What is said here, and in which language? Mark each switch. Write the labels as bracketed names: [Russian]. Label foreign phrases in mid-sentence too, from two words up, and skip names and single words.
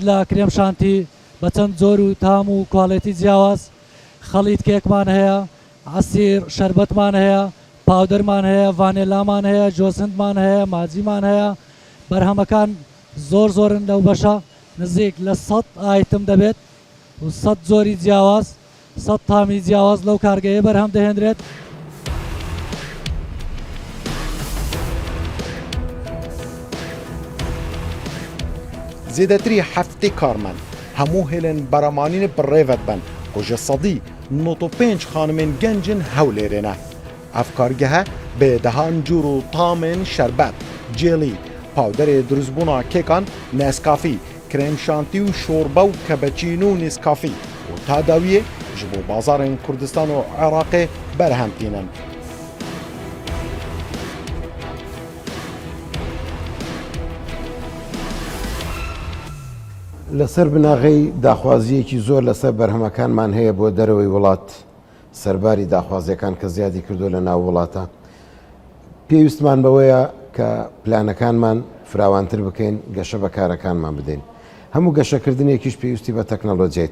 [Central Kurdish] لە کرێم شانتی بە چەند زۆر و تام و کوالێتی جیاواز خەڵیت کێکمان هەیە عەسیر شەربەتمان هەیە پاودەرمان هەیە ڤانێلامان هەیە جۆسندمان هەیە ماجیمان هەیە بەرهەمەکان زۆر زۆرن لەو بەشە نزیک لە 100 ئایتم دەبێت و 100 زۆری جیاواز 100 تامی جیاواز لەو کارگەیە بەرهەم دەهێنرێت. [Kurdish] زێدەتری هەفتەی کارمەند هەموو هێلên beremanînê pirrêve dibin ku ji sedî 95 xanimên gencin hewlêrê ne. Ev kargehe bê dehan cûr û tamên şerbet, jelî, pawderê durustbûna kêkan, Nescafê, krêm şantî û şorbe û cappuccino Nescafê û ta dawiyê ji bo bazarên Kurdistan û Iraqê berhem tînin. [Central Kurdish] لەسەر بناغی داخوازیەکی زۆر لەسەر بەرهەمەکانمان هەیە بۆ دەرەوەی وڵات سەرباری داخوازیەکان کە زیادی کردو لە ناو وڵاتە پێویستمان بەوەیە کە پلانەکانمان فراوانتر بکەین گەشە بە کارەکانمان بدەین هەموو گەشەکردنێکیش پێویستی بە تەکنەلۆجیای